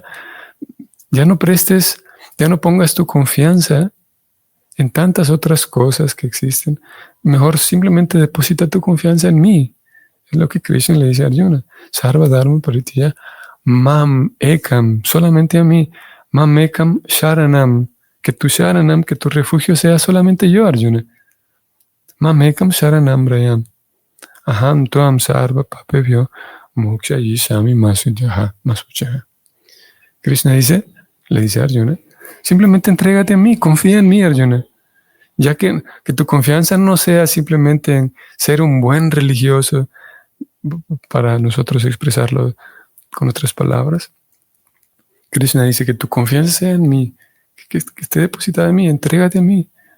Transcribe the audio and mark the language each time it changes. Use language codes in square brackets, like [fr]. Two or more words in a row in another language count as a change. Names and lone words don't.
[es] Ya no pongas tu confianza en tantas otras cosas que existen. Mejor simplemente deposita tu confianza en mí. Es lo que Krishna le dice a Arjuna. [sa] Sarva Dharma Paritaya. Mam Ekam, [es] solamente a mí. [sa] Mam Ekam Sharanam. [es] Que tu refugio sea solamente yo, Arjuna. [sa] Mam Ekam Sharanam Brayam. Aham Tuam Sarva Papebhyo Moksha Yishami Masuchaha. [es] Krishna le dice a Arjuna, simplemente entrégate a mí, confía en mí, Arjuna. Ya que tu confianza no sea simplemente en ser un buen religioso, para nosotros expresarlo con otras palabras. Krishna dice que tu confianza sea en mí, que esté depositada en mí, entrégate a mí.